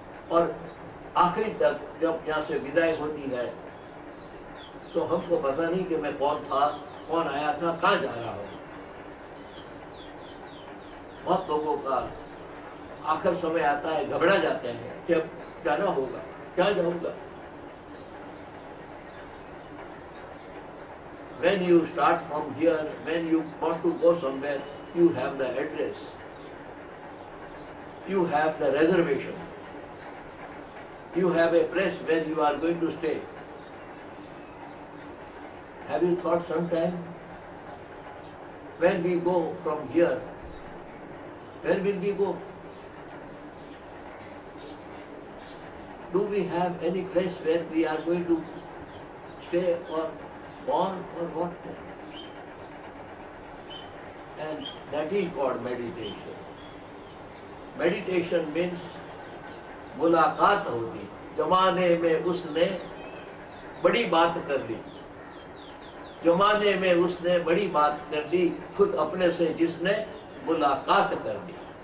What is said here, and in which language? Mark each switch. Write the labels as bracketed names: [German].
[Hindi] और आखिरी तक जब यहाँ से विदाई होती है तो हमको पता नहीं कि मैं कौन था, कौन आया था, कहाँ जा रहा हूँ। बहुत लोगों का आखिर समय आता है, घबरा जाते हैं कि अब जाना होगा, क्या जाऊंगा। [English] When you start from here, when you want to go somewhere, you have the address, you have the reservation, you have a place where you are going to stay. Have you thought sometime, when we go from here, where will we go? Do we have any place where we are going to stay or born or what? And that is called meditation. Meditation means [Hindi] मुलाकात होगी। जमाने में उसने बड़ी बात कर ली, जमाने में उसने बड़ी बात कर ली, खुद अपने से जिसने मुलाकात कर ली।